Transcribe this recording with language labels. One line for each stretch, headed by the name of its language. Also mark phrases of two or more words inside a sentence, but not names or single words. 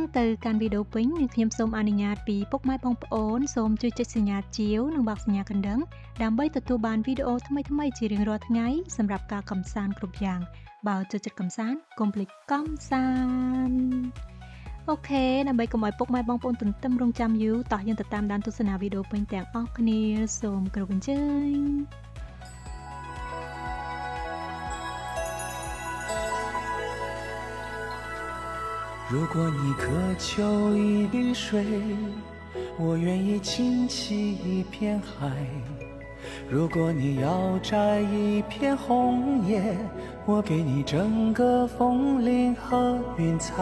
Khmer: ទៅកាន់វីដេអូពេញនាងខ្ញុំសូមអនុញ្ញាតពីពុកម៉ែបងប្អូនសូមជួយចុចសញ្ញាជាវនិងបោកសញ្ញាកណ្ដឹងដើម្បីទទួលបានវីដេអូថ្មីៗជារៀងរាល់ថ្ងៃសម្រាប់ការកម្សាន្តគ្រប់យ៉ាងបើចូលចិត្តកម្សាន្តកុំភ្លេចកម្សាន្តអូខេដើម្បីកុំឲ្យពុកម៉ែបងប្អូនទន្ទឹមរង់ចាំយូរតោះយើងទៅតាមដានទស្សនាវីដេអូពេញទាំងអស់គ្នាសូមគោរពអញ្ជើញ
Chinese: 如果你渴求一滴水，我愿意倾起一片海；如果你要摘一片红叶，我给你整个枫林和云彩。